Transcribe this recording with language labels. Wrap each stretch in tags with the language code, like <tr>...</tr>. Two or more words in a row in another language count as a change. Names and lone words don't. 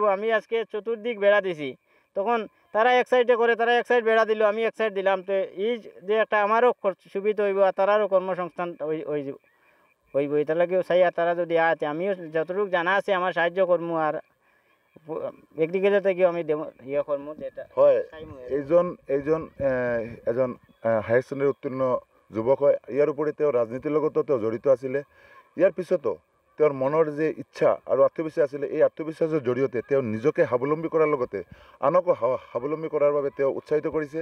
<bn>আমি আজকে চতুর্দিক বেড়া দিছি, তখন তারা এক সাইডে করে, তারা এক সাইড বেড়া দিল, আমি এক সাইড দিলাম। তো এই যে একটা আমারও সুবিধা হইব, আর তারারও কর্মসংস্থান হইব। এটা লাগেও চাই, আর তারা যদি আয়, আমিও যতটুকু জানা আছে আমার সাহায্য করবো। আর এগ্রিকালচার থেকেও আমি করবো, যেটা হয়।</bn> <as>এজন</as> <en>higher secondary</en> <as>উত্তীৰ্ণ যুৱক হয়। ইয়াৰ উপৰি তেওঁ ৰাজনীতিৰ লগতো তেওঁ জড়িত আছিলে। ইয়াৰ পিছতো তেওঁৰ মনৰ যে ইচ্ছা আৰু আত্মবিশ্বাস আছিলে, এই আত্মবিশ্বাসৰ জৰিয়তে তেওঁ নিজকে স্বাৱলম্বী কৰাৰ লগতে আনকো স্বাৱলম্বী কৰাৰ বাবে তেওঁ উৎসাহিত কৰিছে।</as>